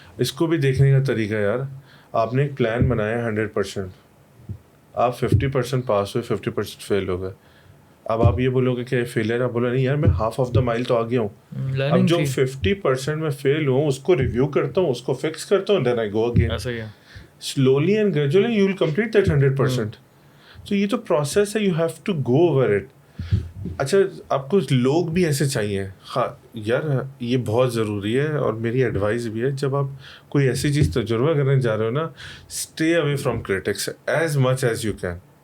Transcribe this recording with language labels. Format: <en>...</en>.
<hi>इसको भी देखने का तरीका यार, आपने एक प्लान बनाया 100%, आप 50% पास हुए, 50% फेल हो गए. अब आप ये बोलोगे कि फेलियर, आप बोलो नहीं यार मैं</hi> <en>half of the mile</en> <hi>तो आ गया हूँ. अब जो 50% में फेल हूँ उसको रिव्यू करता हूँ, उसको फिक्स करता हूँ,</hi> <en>Then I go again.</en> <hi>ऐसा ही है.</hi> <en>Slowly and gradually you will complete that 100%.</en> <hi>तो ये तो प्रोसेस है,</hi> <en>You have to go over it.</en> <hi>अच्छा, आपको लोग भी ऐसे चाहिए. हाँ यार ये बहुत ज़रूरी है और मेरी एडवाइस भी है, जब आप कोई ऐसी चीज़ तजुर्बा करने जा रहे हो ना,</hi> <en>Stay away from critics as much as you can.</en>